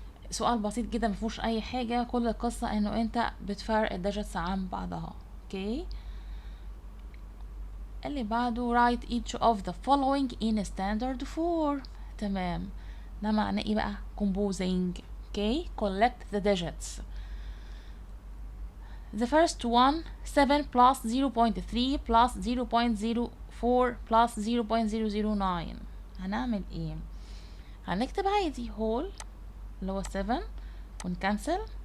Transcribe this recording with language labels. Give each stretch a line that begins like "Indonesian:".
Arabic: سؤال بسيط جدا مفيهوش اي حاجة، كل القصة انه انت بتفرق الديجيتس عن بعضها. اوكي. اللي بعده
English: write each of the following in standard form.
Arabic: تمام. ده معناه ايه بقى؟ composing.
English: Okay. collect the digits. The first one 7 plus 0.3 plus 0.04 plus 0.009.
Arabic: هنعمل ايه؟ هنكتب عادي whole اللي هو 7 ونكنسل.